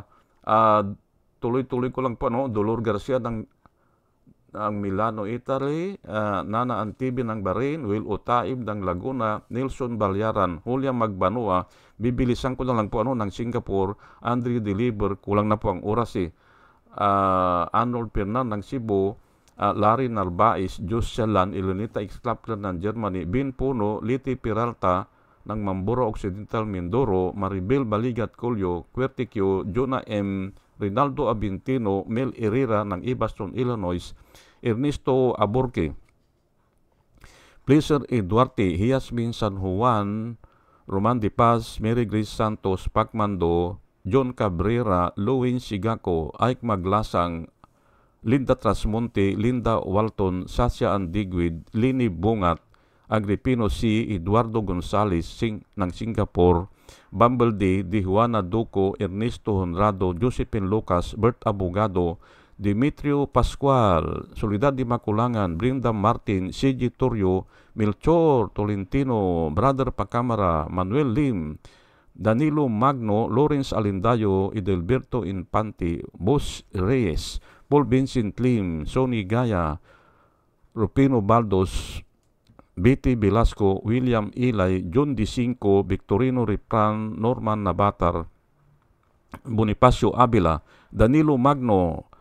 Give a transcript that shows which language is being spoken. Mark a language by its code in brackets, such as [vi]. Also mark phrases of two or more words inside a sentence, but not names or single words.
[tl] Tuloy-tuloy ko lang po, Dolor Garcia ng Milano, Italy, Nana Antibi ng Bahrain, Will Otaib ng Laguna, Nelson Balyaran, Julia Magbanua, bibilisan ko na lang po ng Singapore, Andrew Deliver, kulang na po ang oras Arnold Pernan ng Cebu, Larry Narbais, Josselan, Elenita Exklapler ng Germany, Bin Puno, Liti Peralta ng Mamboro Occidental, Mindoro, Maribel Baligat Colio, Quertiquio, Jonah M. Rinaldo Abintino, Mel Herrera ng Evanston, Illinois, Ernesto Aborque, Pleasure Eduarte, Hiasmin San Juan, Roman De Paz, Mary Grace Santos, Pacmando, John Cabrera, Louis Sigako, Ike Maglasang, Linda Trasmonte, Linda Walton, Sasha Andigwid, Lini Bungat, Agripino C. Eduardo Gonzales ng Singapore, Bumble D. Juana Duco, Ernesto Honrado, Josephine Lucas, Bert Abogado, Demetrio Pascual, Soledad de Maculangan, Brinda Martin, C.G. Torrio, Melchor Tolentino, Brother Pacamara, Manuel Lim, Danilo Magno, Lawrence Alindayo, Edelberto Infante, Boss Reyes, Paul Vincent Lim, Sonny Gaya, Rupino Baldos, Betty Velasco, William Ilay, John D5, Victorino Ripran, Norman Nabatar, Bonifacio Avila, Danilo Magno,